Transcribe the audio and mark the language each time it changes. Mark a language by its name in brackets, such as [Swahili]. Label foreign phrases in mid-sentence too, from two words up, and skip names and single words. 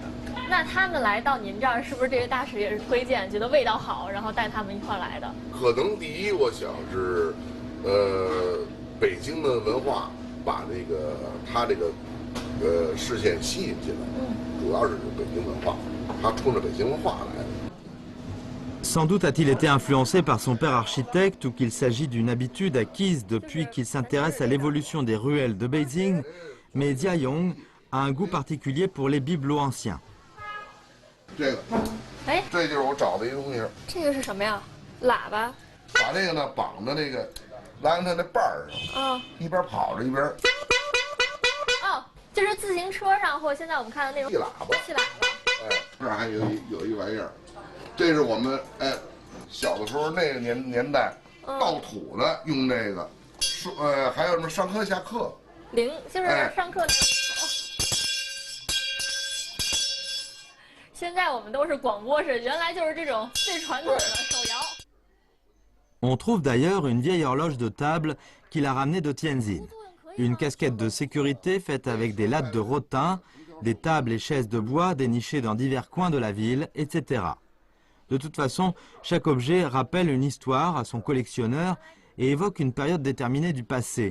[Chinese] 那他们来到您这儿，是不是这个大使也是推荐，觉得味道好，然后带他们一块儿来的？可能第一，我想是，北京的文化把他这个视线吸引进来，主要是北京文化，他冲着北京文化来的。 [French] Sans doute a-t-il été influencé par son père architecte ou qu'il s'agit d'une habitude acquise depuis qu'il s'intéresse à l'évolution des ruelles de Beijing, mais Dia Yong a un goût particulier pour les bibelots anciens. [Chinese] 这个，这就是我找的一个东西。这个是什么呀？喇叭。把这个呢绑在那个栏杆那把儿上，一边跑着一边。哦，就是自行车上或现在我们看的那种气喇叭。气喇叭。这儿还有一玩意儿，这是我们小的时候那个年代倒土的用这个，还有什么上课下课。就是上课。现在我们都是广播式，原来就是这种最传统的手摇。 [French] On trouve d'ailleurs une vieille horloge de table qu'il a ramenée de Tianjin. Une casquette de sécurité faite avec des lattes de rotin, des tables et chaises de bois dénichées dans divers coins de la ville, etc. De toute façon, chaque objet rappelle une histoire à son collectionneur et évoque une période déterminée du passé.